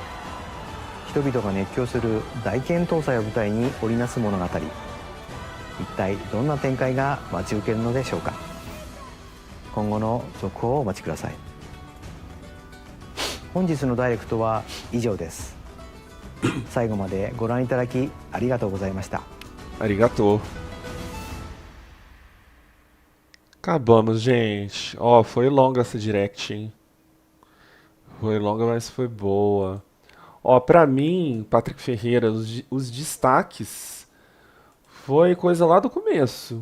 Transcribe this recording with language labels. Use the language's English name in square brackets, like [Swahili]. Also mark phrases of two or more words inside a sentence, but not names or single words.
[Japanese] 人々が熱狂する大剣闘祭を舞台に織りなす物語、一体どんな展開が待ち受けるのでしょうか。今後の続報をお待ちください。本日のダイレクトは以上です。最後までご覧いただきありがとうございました。 Arigato. [Portuguese] Acabamos, gente. Ó, foi longa essa direct, hein? Foi longa, mas foi boa. Ó, pra mim, Patrick Ferreira, os destaques foi coisa lá do começo.